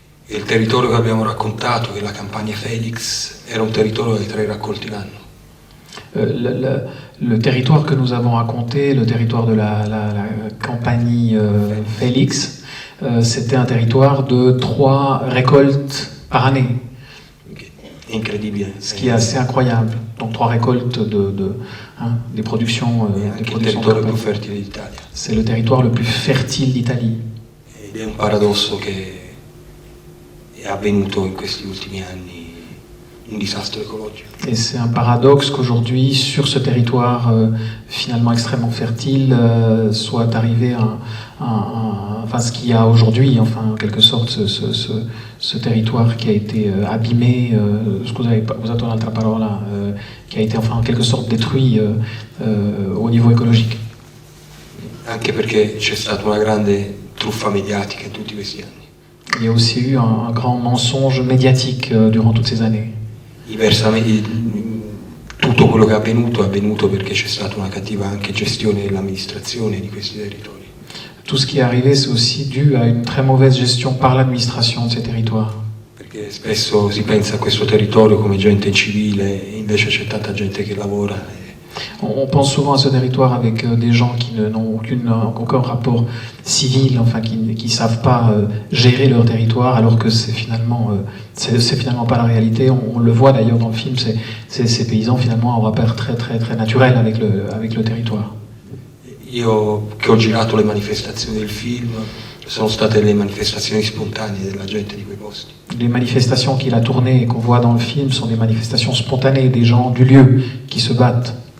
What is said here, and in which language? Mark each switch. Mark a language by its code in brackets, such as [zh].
[it] E il territorio che abbiamo raccontato, che è la Campania Felix, era un territorio di 3 raccolti l'anno. [fr] Le territoire que nous avons raconté, le territoire de la Campanie Félix, c'était un territoire de 3 récoltes par année. [it] Incredibile. [fr] Ce qui est assez incroyable. Donc 3 récoltes des productions. [it] Anche il territorio più fertile d'Italia. [fr] C'est le territoire le plus fertile d'Italie. [it] Ed è un paradosso che è avvenuto in questi ultimi anni, un disastro ecologico. [fr] Et c'est un paradoxe qu'aujourd'hui, sur ce territoire finalement extrêmement fertile, soit arrivé enfin ce qu'il y a aujourd'hui, enfin en quelque sorte ce territoire qui a été abîmé, [it] scusate, usato un'altra parola, [fr] qui a été enfin en quelque sorte détruit au niveau écologique. [it] Anche perché c'è stata una grande truffa mediatica in tutti questi anni. [fr] Il y a aussi eu un grand mensonge médiatique durant toutes ces années. [it] Tutti tutto quello che è avvenuto perché c'è stata una cattiva anche gestione dell'amministrazione di questi territori. [fr] Tout ce qui est arrivé, c'est aussi dû à une très mauvaise gestion par l'administration de ces territoires. [it] Perché spesso si pensa a questo territorio come gente civile, e invece c'è tanta gente che lavora. [fr] On pense souvent à ce territoire avec des gens qui n'ont aucun rapport civil, enfin qui ne savent pas gérer leur territoire, alors que c'est finalement pas la réalité. On le voit d'ailleurs dans le film, ces paysans finalement ont un rapport très très très naturel avec le territoire. [it] Io che ho girato le manifestazioni del film, sono state le manifestazioni spontanee della gente di quei posti. [fr] Les manifestations qu'il a tournées et qu'on voit dans le film sont des manifestations spontanées, des gens du lieu qui se battent.